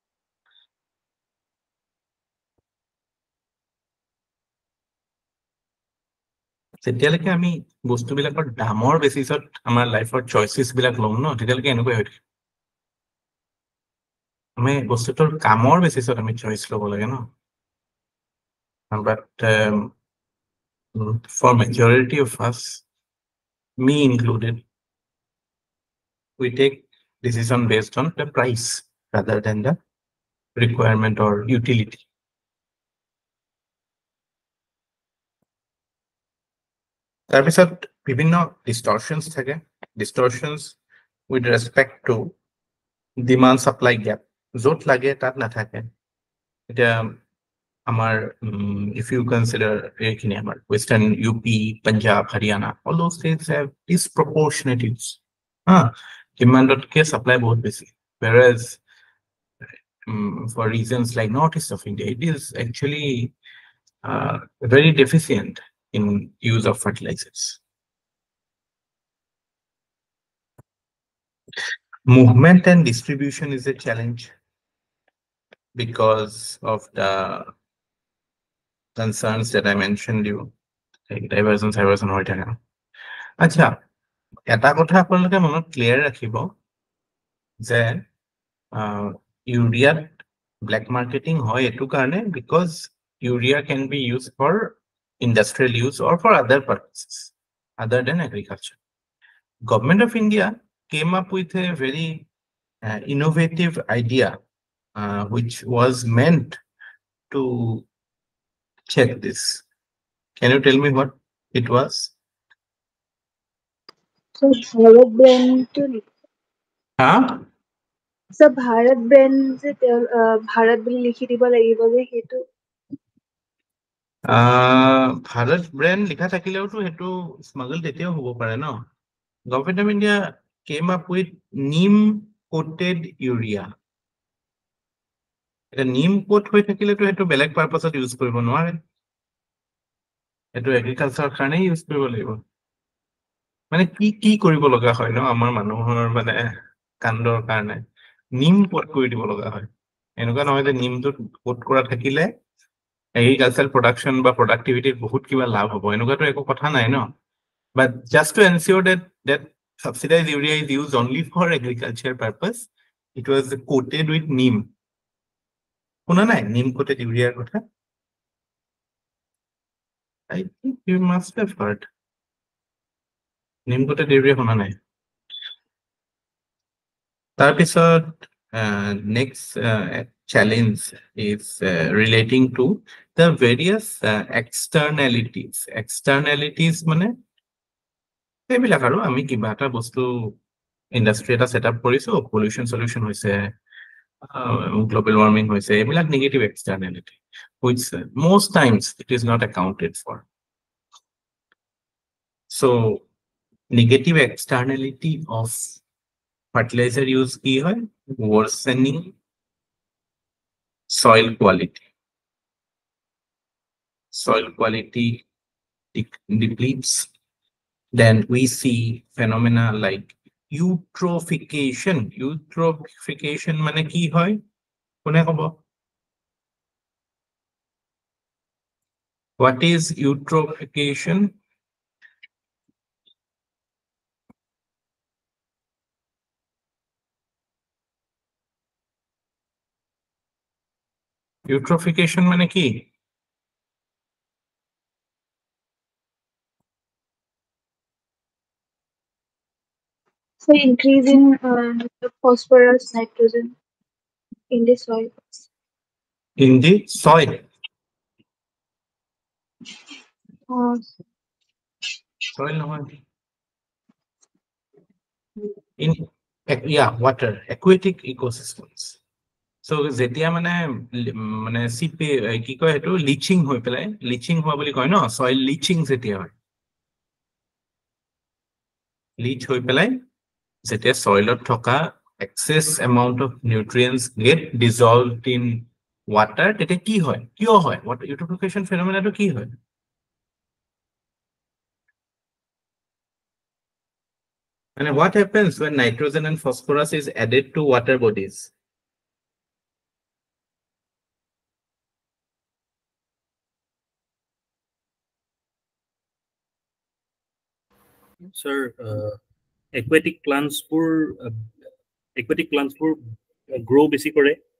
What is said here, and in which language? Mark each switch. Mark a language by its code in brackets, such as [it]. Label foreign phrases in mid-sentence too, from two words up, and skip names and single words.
[as] যেতিয়ালৈকে আমি বস্তুবিলাকৰ দামৰ বেচিছত আমাৰ [en] lifeৰ choices [as] বিলাক ল'ম ন, তেতিয়ালৈকে এনেকুৱাই হৈ থাকে। আমি বস্তুটোৰ কামৰ বেচিছত আমি চইচ ল'ব লাগে ন। [en] But for majority of us, me included, we take decision based on the price rather than the requirement or utility. [as] তাৰপিছত বিভিন্ন distortions থাকে, [en] distortions with respect to demand supply gap, [as] য'ত লাগে তাত নাথাকে। এতিয়া আমাৰ [en] if you consider [as] এইখিনি আমাৰ [en] western UP, Punjab, Haryana, all those states have disproportionate use. Demandতকে supply [as] বহুত বেছি, [en] whereas for reasons like northeast of India, it is actually very deficient in use of fertilizers. Movement and distribution is a challenge because of the concerns that I mentioned you, like diversion [as] হৈ থাকে। আচ্ছা, এটা কথা আপোনালোকে মনত ক্লিয়াৰ ৰাখিব যে ইউৰিয়াত [en] black marketing [as] হয় এইটো কাৰণে [en] because urea can be used for industrial use or for other purposes other than agriculture. Government of India came up with a very innovative idea which was meant to check this. Can you tell me what it was? So Bharat brand to So Bharat brand [as] যে ভাৰত বুলি লিখি দিব লাগিব যে হেতু ভাৰত ব্ৰেণ্ড লিখা থাকিলেওতো হেতু স্মাগল তেতিয়াও হ'ব পাৰে ন। [en] Government of India came up with neem coated urea. [as] এটা [en] neem coat [as] হৈ থাকিলেতো হেতু বেলেগ [en] purposeত use [as] কৰিব নোৱাৰে, হেতু এগ্ৰিকালচাৰ কাৰণে ইউজ কৰিব লাগিব। মানে কি কৰিব লগা হয় ন আমাৰ মানুহৰ মানে কাণ্ডৰ কাৰণে নিম কোট কৰি দিব লগা হয়। এনেকুৱা নহয় যে নিমটো কোট কৰা থাকিলে [en] agricultural production বা productivity [as] বহুত কিবা লাভ হ'ব এনেকুৱাটো একো কথা নাই ন [en] but just to ensure that subsidized urea is used only for agriculture purpose it was coated with neem [as] শুনা নাই [en] neem coated urea কথা I think you must have heard neem coated urea [as] শুনা নাই তাৰপিছত [en] next challenge is relating to the various externalities [as] মানে এইবিলাক আৰু আমি কিবা এটা বস্তু ইন্ডাষ্ট্ৰি এটা সেটআপ কৰিছো [en] pollution solution হৈছে global warming [as] হৈছে এইবিলাক [en] negative externality which most times it is not accounted for so negative externality of fertilizer use [as] কি হয় [en] worsening soil quality depletes then we see phenomena like [as] eutrophication mane ki hoy kone kobo [en] what is eutrophication eutrophication [as] মানে কি [en] So increase in phosphorus, nitrogen in the soil. In the soil. Soil no. In water, aquatic ecosystems. [as] So যেতিয়া মানে সেইটো কি কয় এটা leaching হয় পেলাই leaching হোৱা বুলি কয় ন [en] soil leaching [as] যেতিয়া হয় leach হয় পেলাই যেতিয়া soilত থকা [en] excess amount of nutrients get dissolved in water [as] তেতিয়া কি হয় কিয় হয় [en] what eutrophication phenomena [as] টো কি হয় [en] and what happens when nitrogen and phosphorus is added to water bodies sir aquatic plants grow [as] বেছি কৰে